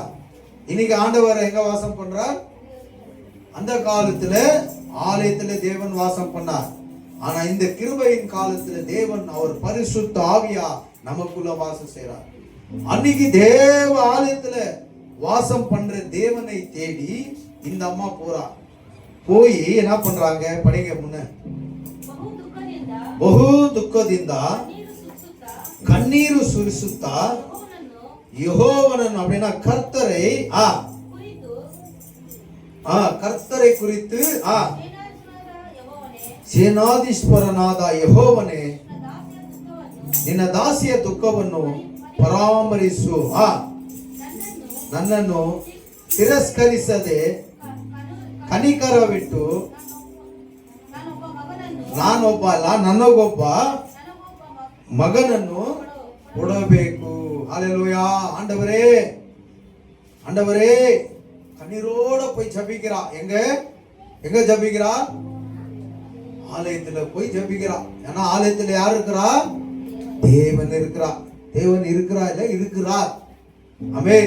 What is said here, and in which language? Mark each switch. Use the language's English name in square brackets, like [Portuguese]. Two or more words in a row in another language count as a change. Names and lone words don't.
[Tamil] இன்னைக்கு ஆண்டவர் எங்க வாசம் பண்றார்? அந்த காலத்துல ஆலயத்துல தேவன் வாசம் பண்ணார். ஆனா இந்த கிருபையின் காலத்துல தேவன் அவர் பரிசுத்த ஆவியா நமக்குள்ள வாசம் செய்றார். அன்னைக்கு தேவ ஆலயத்துல வாசம் பண்ற தேவனை தேடி இந்த அம்மா போய் என்ன பண்றாங்க? படிங்க முன்ன. [Kannada] ಬಹು ದುಃಖದಿಂದ ಕಣ್ಣೀರು ಸುರಿಸುತ್ತಾ ಯೆಹೋವನನ್ನು, [Tamil] அப்படினா கர்த்தரை கர்த்தரை குறித்து [Kannada] ಸೇನಾಧೀಶ್ವರನಾದ ಯೆಹೋವನೇ, ನಿನ್ನ ದಾಸಿಯ ದುಃಖವನ್ನು ಪರಾಮರಿಸು, ನನ್ನನ್ನು ತಿರಸ್ಕರಿಸದೆ ಕನಿಕರವಿಟ್ಟು ನನಗೊಬ್ಬ ಮಗನನ್ನು ಕೊಡಬೇಕು. [Tamil] ஹல்லேலூயா. ஆண்டவரே கண்ணீரோட போய் ஜெபிக்கிறா. எங்க ஜெபிக்கிறா? ஆலயத்துல போய் ஜெபிக்கிறா. ஏன்னா ஆலயத்துல யார் இருக்கிறா? தேவன் இருக்கிறா. தேவன் இருக்கிறா இல்ல இருக்கிறார். ஆமென்.